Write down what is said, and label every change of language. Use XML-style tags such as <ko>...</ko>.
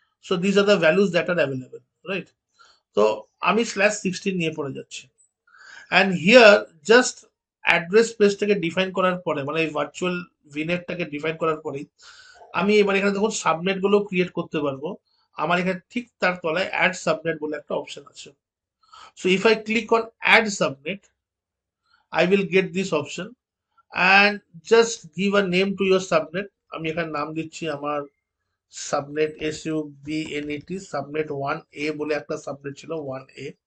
<en>So this are the values that are available, right.</en> <bn>তো আমি /16 নিয়ে পড়ে যাচ্ছি।</bn> <en>and here just</en> <bn>address স্পেসটাকে define করার পরে, মানে এই ভার্চুয়াল ভিনেটটাকে ডিফাইন করার পরেই আমি এবার এখানে দেখুন সাবনেট গুলো ক্রিয়েট করতে পারবো। আমার এখানে ঠিক তার তলায় অ্যাড সাবনেট বলে একটা অপশন আছে।</bn> <en>So if I click on add subnet, I will get this option and just give a name to your subnet.</en> <bn>আমি এখানে নাম দিচ্ছি আমার সাবনেট SUBNET সাবনেট 1A বলে একটা সাবনেট ছিল 1A।</bn>